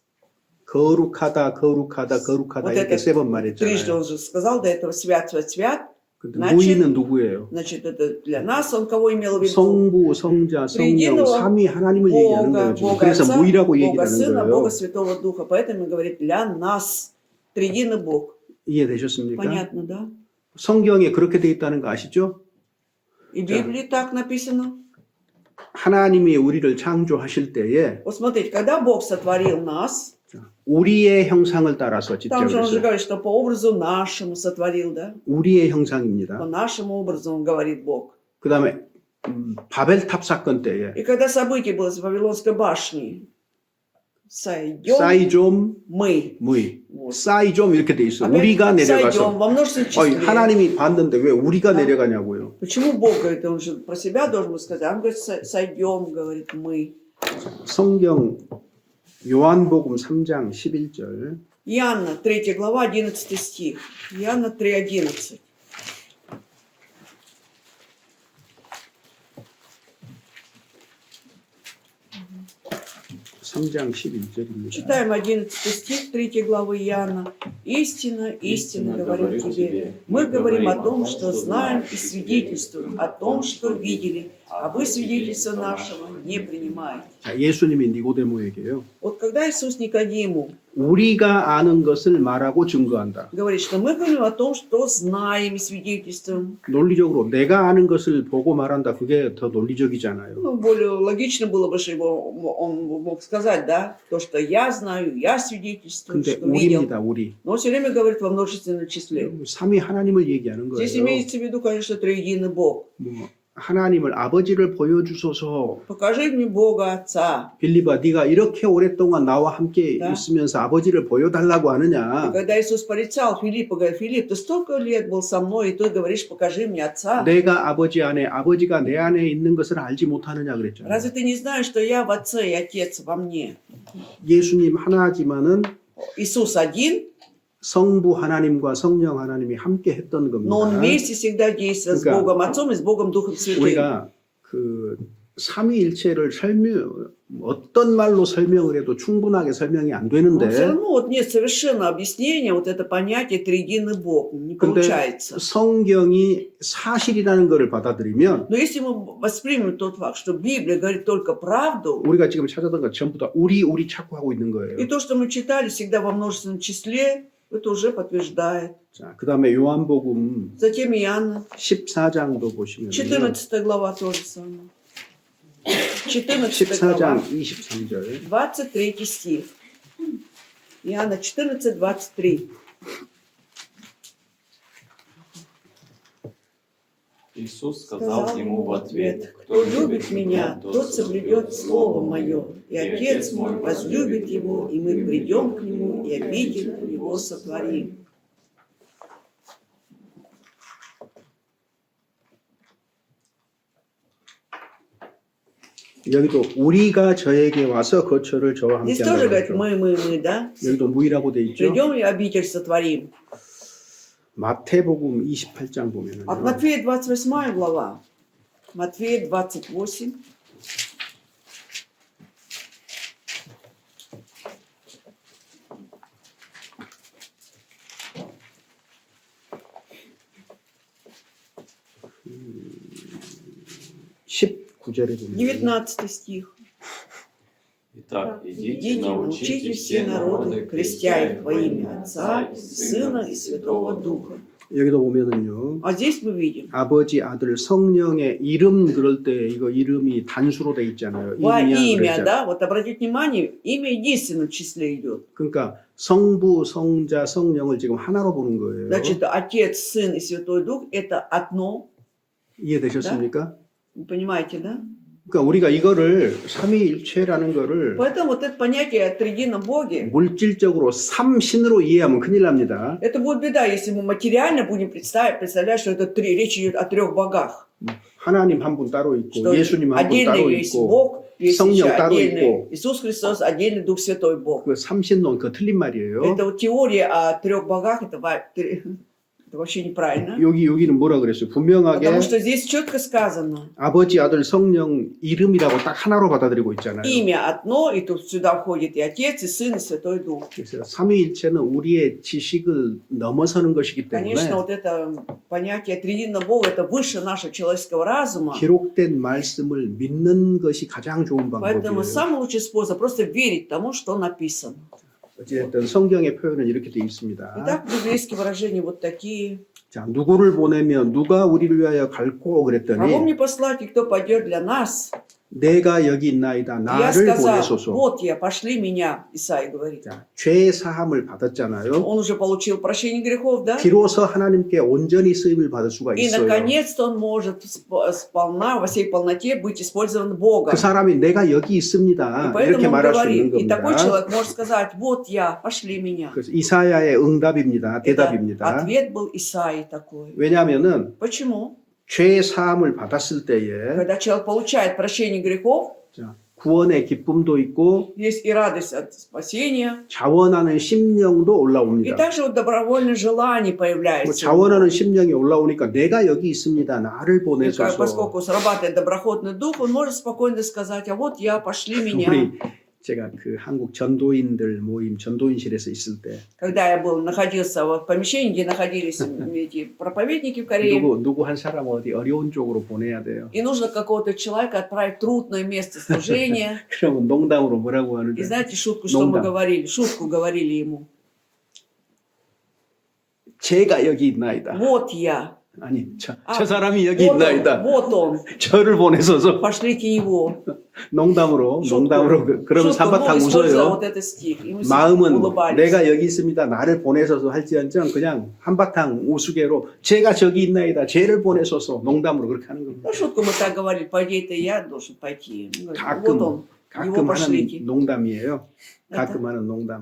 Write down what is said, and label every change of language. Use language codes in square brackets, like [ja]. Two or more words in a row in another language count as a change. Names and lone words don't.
[ko] 거룩하다, 거룩하다, 거룩하다 [ru] Вот [ko] 이렇게 [ru] это [ko] 세 번 [ru] трижды [ko] 말했잖아요. [ru] он же сказал до этого свят, свят, свят. [ko] 근데 [ru] значит, [ko] 무의는 누구예요? [ru] Значит, это для нас. Он кого имел в виду? [ko] 성부, 성자, 성령, [ru] Триединого [ko] 삼위 하나님을 얘기하는 [ru] Бога, [ko] 거예요. 지금. [ru] Бога [ko] 그래서 [ru] Отца, [ko] 무의라고 [ru] Бога [ko] 얘기를 하는 [ru] Сына, [ko] 거예요. [ru] Бога Святого Духа. Поэтому он говорит для нас. Триединый Бог. [ko] 이해되셨습니까? [ru] Понятно, да? [ko] 성경에 그렇게 돼 있다는 거 아시죠? [ru] И в Библии так написано. [ko] 하나님이 우리를 창조하실 때에 [ru] Вот смотрите, когда Бог сотворил нас, [ko] 우리의 형상을 따라서 [ru] там же он же [ko] 짓죠. [ru] говорит, что по образу нашему сотворил, да? [ko] 우리의 [ru] По [ko] 형상입니다. [ru] нашему образу, он говорит Бог. [ko] 그 다음에 바벨탑 사건 때에 [ru] И когда событие было с Вавилонской башней, сойдем 사이좀 мы. 무이 Вот. [ko] 사이좀 이렇게 돼 있어. [ru] Опять [ko] 우리가 [ru] сойдем [ko] 내려가서 [ru] во множественном [ko] 어이, [ru] числе. [ko] 하나님이 봤는데 왜 우리가 [ru] Да. [ko] 내려가냐고요. [ru] Почему Бог говорит, он же про себя должен был сказать, а он говорит, сойдем, говорит, мы. [ko] 성경 요한복음 3장 11절 [ru] Иоанна, 3 глава, 11 стих. Иоанна 3:11. [ko] 3장 11절입니다. [ru] Читаем 11 стих 3 главы Иоанна. «Истина, истинно говорю тебе, мы говорим о том, что знаем и свидетельствуем о том, что видели, а вы свидетельства нашего не принимаете». [ko] 자, 예수님이 니고데모에게요. [ru] Вот когда Иисус Никодиму [ko] 우리가 아는 것을 말하고 증거한다. [ru] говорит, что мы говорим о том, что знаем и свидетельствуем, [ko] 논리적으로 내가 아는 것을 보고 말한다. 그게 더 논리적이잖아요. [ru] ну, более логично было бы, что он мог сказать, да, то, что я знаю, я свидетельствую, [ko] 근데 [ru] что видел. [ko] 우리입니다. 우리. [ru] Но он все время говорит во множественном числе. [ko] 삼위 하나님을 얘기하는 [ru] Здесь [ko] 거예요. [ru] имеется в виду, конечно, триединый Бог. [ko] 뭐 하나님을 아버지를 보여주소서. [ru] Покажи мне Бога Отца. [ko] 빌리바 네가 이렇게 오랫동안 나와 함께 [ru] Да. [ko] 있으면서 아버지를 보여달라고 [ru] И [ko] 하느냐. [ru] когда Иисус порицал Филиппа, говорит, Филипп, ты столько лет был со мной, и ты говоришь, покажи мне Отца. [ko] 내가 아버지 안에 아버지가 내 안에 있는 것을 알지 못하느냐 그랬잖아요. [ru] Разве ты не знаешь, что я в Отце и Отец во мне? [ko] 예수님 하나지만은 [ru] Иисус один, [ko] 성부 하나님과 성령 하나님이 함께 했던 [ru] но Он [ko] 겁니다. [ru] вместе всегда действует с [ko] 그러니까 [ru] Богом Отцом и с Богом Духом Святым. [ko] 우리가 그 삼위일체를 어떤 말로 설명을 해도 충분하게 설명이 안 [ru] Но [ko] 되는데 [ru] все равно вот нет совершенно объяснения, вот это понятие триединый Бог. Не [ko] 근데 [ru] получается. [ko] 성경이 사실이라는 것을 받아들이면 [ru] Но если мы воспримем тот факт, что Библия говорит только правду, [ko] 우리가 지금 찾았던 것 전부 다 우리 찾고 하고 있는 [ru] и [ko] 거예요. [ru] то, что мы читали всегда во множественном числе, это уже подтверждает. [ko] 자, 그다음에 요한복음 [ru] Затем Иоанна, [ko] 14장도 보시면 [ru] 14 глава тоже самое. 14 глава, [ko] 14장 23절 [ru] 23 стих. Иоанна 14, 23. Иисус сказал ему в ответ: «Кто любит меня, тот соблюдет слово мое, и Отец мой возлюбит его, и мы придем к нему, и обитель его сотворим». [ko] 여기도 우리가 저에게 와서 거처를 저와 함께 [ru] Здесь тоже [ko] 한다고 [ru] говорит [ko] 했죠. [ru] мы, да? [ko] 여기도 무이라고 돼 있죠. [ru] Придем и обитель сотворим. [ko] 마태복음 28장 보면은 [ru] От Матфея 28 глава. Матфея 28. [ko] (19절에) 보면 [ru] 19 стих. Итак, идите, «Идите, научите все народы, крестя их во имя Отца, и Сына и Святого Духа». [ko] 여기도 보면은요. [ru] А здесь мы видим [ko] 아버지, 아들, 성령의 이름 그럴 때 이거 이름이 단수로 돼 있잖아요. [ru] во [ko] 이름이야 [ru] имя, [ko] 그랬잖아요. [ru] да? Вот обратите внимание, имя единственном числе идет. [ko] 그러니까 성부, 성자, 성령을 지금 하나로 보는 거예요. [ru] Значит, Отец, Сын и Святой Дух – это одно [ko] 이해되셨습니까? [ru] Вы понимаете, да? [ko] 그러니까 우리가 이거를 삼위일체라는 거를 [ru] Поэтому вот это понятие о триедином Боге, [ko] 물질적으로 삼신으로 이해하면 큰일 납니다. [ru] это будет беда, если мы материально будем представлять, что это речь идет о трех богах. [ko] 하나님 한 분 따로 있고 [ru] Что [ko] 예수님 한 분 [ru] отдельно [ko] 따로 [ru] есть [ko] 있고 [ru] Бог, есть [ko] 성령 [ru] еще [ko] 따로 [ru] отдельный [ko] 있고. [ru] Иисус Христос, отдельный Дух Святой Бог. [ko] 그 삼신론 그 틀린 말이에요. [ru] Это вот теория о трех богах, это вообще неправильно. [ko] 여기는 뭐라 그랬어요? 분명하게 [ru] Потому что здесь четко сказано, [ko] 아버지, 아들, 성령 이름이라고 딱 하나로 받아들이고 있잖아요. [ru] имя одно, и тут сюда входит и Отец, и Сын, и Святой Дух. [ko] 그래서 삼위일체는 우리의 지식을 넘어서는 것이기 때문에 [ru] Конечно, вот это понятие триединого Бога, это выше нашего человеческого разума. [ko] 기록된 말씀을 믿는 것이 가장 좋은 [ru] Поэтому [ko] 방법이에요. [ru] самый лучший способ просто верить тому, что написано. [ko] 어쨌든 성경의 표현은 이렇게 되어 있습니다. [ru] Итак, библейские выражения вот такие. [ko] 자, 누구를 보내면 누가 우리를 위하여 갈고 [ru] Кого [ko] 그랬더니 [ru] мне послать, и кто пойдет для нас? [ko] 내가 여기 있나이다. [ru] И я [ko] 나를 [ru] сказал, [ko] 보내소서. [ru] вот я, пошли меня, Исаия говорит. [ko] 자, 죄 사함을 받았잖아요. [ru] Он уже получил прощение грехов, да? [ko] 비로소 하나님께 온전히 쓰임을 받을 수가 [ru] И [ko] 있어요. [ru] наконец-то он может сполна, во всей полноте быть использован Богом. [ko] 그 사람이 내가 여기 [ru] И [ko] 있습니다. [ru] поэтому [ko] 이렇게 [ru] он [ko] 말할 수 있는 [ru] говорит, и такой [ko] 겁니다. [ru] человек может сказать, вот я, пошли меня. [ko] 그래서 이사야의 응답입니다. [ru] Это [ko] 대답입니다. [ru] ответ был Исаии такой. [ko] 왜냐하면은 [ru] Почему? [ko] 죄 사함을 받았을 때에 [ru] Когда человек получает прощение грехов, [ko] 자, 구원의 기쁨도 있고 [ru] есть и радость от спасения, [ko] 자원하는 심령도 [ru] и [ko] 올라옵니다. [ru] также вот добровольное желание [ko] 뭐 [ru] появляется. [ko] 자원하는 심령이 올라오니까 내가 여기 있습니다. 나를 [ru] И [ko] 보내소서. [ru] поскольку срабатывает доброходный дух, он может спокойно сказать, а вот я, пошли меня. [ko] 우리 제가 그 한국 전도인들 모임 전도인실에서 있을 때 [ru] Когда я находился в помещении, где находились эти проповедники в Корее, [ko] 누구 한 사람 어디 어려운 쪽으로 보내야 돼요. [ru] и нужно какого-то человека отправить в трудное место служения. [ko] 그러면 농담으로 뭐라고 [ru] И [ko] 하는데 [ru] знаете шутку, что мы говорили? Шутку говорили ему. [ko] 제가 여기 있나이다. [ru] Вот я. [ko] 아니 저 사람이 여기 [ru] Вот он, [ko] 있나이다. [ru] вот он. [ko] 저를 보내소서. [ru] Пошлите его. [ko] 농담으로 그러면 [ru] шутку, [ko] 삼바탕 [ru] используя [ko] 웃어요. [ru] вот этот стих. И мы все [ko] 마음은 [ru] улыбались. [ko] 내가 여기 있습니다. 나를 보내소서 할지언정 그냥 한바탕 우스개로 제가 저기 있나이다. 쟤를 보내소서 농담으로 그렇게 하는 겁니다. [ru] Ну, шутку мы так говорили, по идее, это я должен пойти. Он говорит, вот он, его [ko] 가끔 하는 [ru] пошлите. [ko] 농담이에요. 가끔 하는 농담.